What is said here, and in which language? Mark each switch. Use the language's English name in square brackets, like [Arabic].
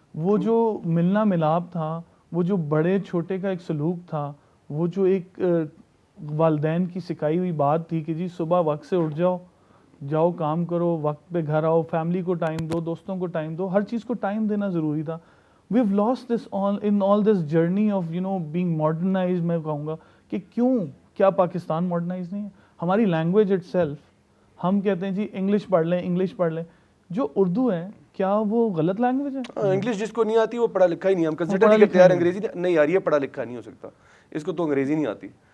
[Urdu] وہ جو ملنا ملاپ تھا, وہ جو بڑے چھوٹے کا ایک سلوک تھا, وہ جو ایک والدین کی سکھائی ہوئی بات تھی کہ جی صبح وقت سے اٹھ جاؤ, جاؤ کام کرو, وقت پہ گھر آؤ, فیملی کو ٹائم دو, دوستوں کو ٹائم دو, ہر چیز کو ٹائم دینا ضروری تھا. [English] we've lost this in all this journey of being modernized. [Urdu] میں کہوں گا کہ کیا پاکستان ماڈرنائز نہیں ہے. ہماری لینگویج اٹ سیلف, ہم کہتے ہیں جی انگلش پڑھ لیں, جو اردو ہے کیا وہ غلط لینگویج ہے؟ انگلش جس کو نہیں آتی وہ پڑھا لکھا ہی نہیں. ہم کنسیڈر نہیں کرتے یار انگریزی نہیں آ رہی ہے, پڑھا لکھا نہیں ہو سکتا, اس کو تو انگریزی نہیں آتی.